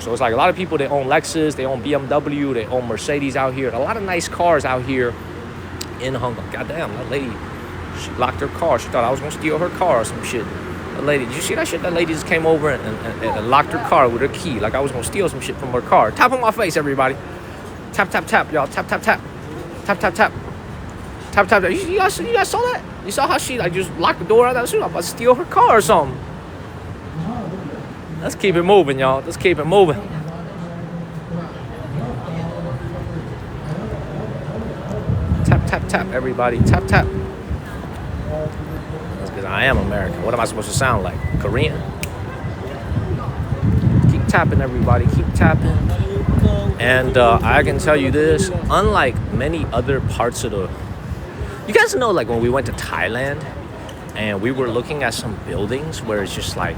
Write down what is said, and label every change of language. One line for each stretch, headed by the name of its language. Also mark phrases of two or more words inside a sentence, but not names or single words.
English: So it's like a lot of people, they own Lexus, they own BMW, they own Mercedes out here. A lot of nice cars out here in Hong Kong. Goddamn, that lady, she locked her car. She thought I was going to steal her car or some shit. The lady, did you see that shit? That lady just came over and locked her car with her key. Like I was going to steal some shit from her car. Tap on my face, everybody. Tap, tap, tap, y'all. Tap, tap, tap. Tap, tap, tap. Tap, tap, tap. You guys saw that? You saw how she like just locked the door out of that shit? I'm about to steal her car or something. Let's keep it moving, y'all. Let's keep it moving. Tap, tap, tap, everybody. Tap, tap. That's because I am American. What am I supposed to sound like? Korean? Keep tapping, everybody. Keep tapping. And I can tell you this. Unlike many other parts of the... You guys know, like, when we went to Thailand and we were looking at some buildings where it's just like...